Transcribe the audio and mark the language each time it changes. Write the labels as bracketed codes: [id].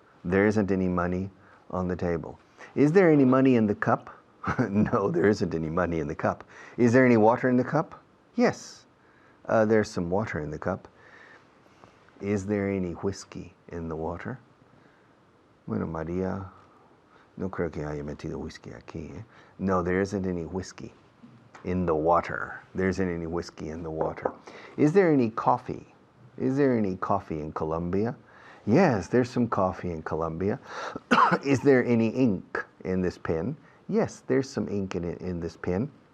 [en] There isn't any money on the table. Is there any money in the cup? No, there isn't any money in the cup. Is there any water in the cup? Yes, there's some water in the cup. Is there any whiskey in the water? [es] Bueno, María, no creo que haya metido whisky aquí. [en] No, there isn't any whiskey in the water. There isn't any whiskey in the water. Is there any coffee? Is there any coffee in Colombia? Yes, there's some coffee in Colombia. Is there any ink in this pen? Yes, there's some ink in this pen.